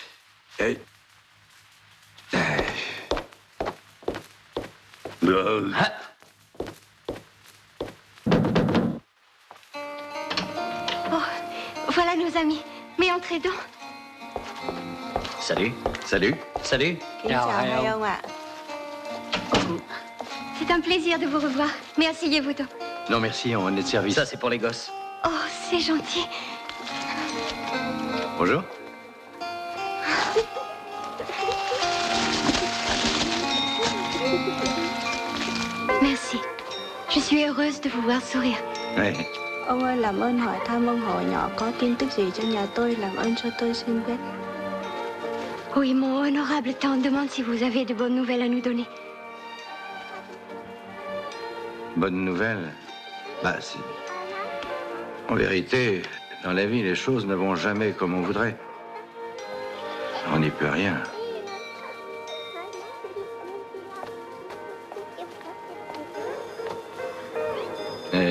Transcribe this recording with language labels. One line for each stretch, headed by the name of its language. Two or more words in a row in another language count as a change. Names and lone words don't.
French: Oh, voilà nos amis. Mais entrez donc. Salut. Salut. Salut.
Vietnamese: Chào hai ông ạ.
French: C'est un plaisir de vous revoir. Mais asseyez-vous donc. Non, merci, on est de service. Ça, c'est pour les gosses. Oh, c'est gentil. Bonjour. Merci. Je suis heureuse de vous voir sourire. Ouais.
Vietnamese: Ông ơi, làm ơn hỏi thăm ông họ nhỏ có tin tức gì cho nhà tôi, làm ơn cho tôi xin biết.
French: Oui, mon honorable tante demande si vous avez de bonnes nouvelles à nous donner. Bonne nouvelle. Bah, c'est... En vérité, dans la vie, les choses ne vont jamais comme on voudrait. On n'y peut rien. Et...